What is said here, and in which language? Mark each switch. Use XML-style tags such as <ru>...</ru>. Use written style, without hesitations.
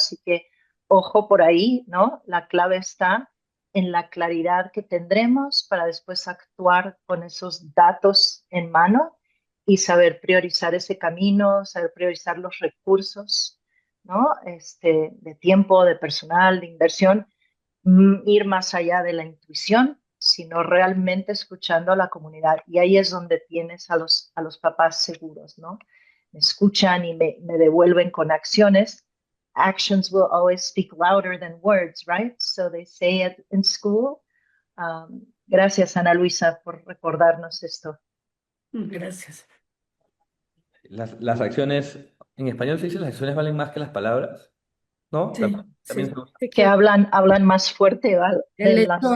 <es>Así que ojo por ahí, ¿no? La clave está en la claridad que tendremos para después actuar con esos datos en mano y saber priorizar ese camino, saber priorizar los recursos, ¿no? De tiempo, de personal, de inversión, ir más allá de la intuición, sino realmente escuchando a la comunidad. Y ahí es donde tienes a los papás seguros, ¿no? Me escuchan y me devuelven con acciones.</es> <en>Actions will always speak louder than words, right? So they say it in school.</en> <es>Gracias, Ana Luisa, por recordarnos esto. Gracias. Las acciones, en español se dice las acciones valen más que las palabras, ¿no? Sí, También sí. Sí, Que claro. hablan más fuerte, ¿vale? El hecho</es>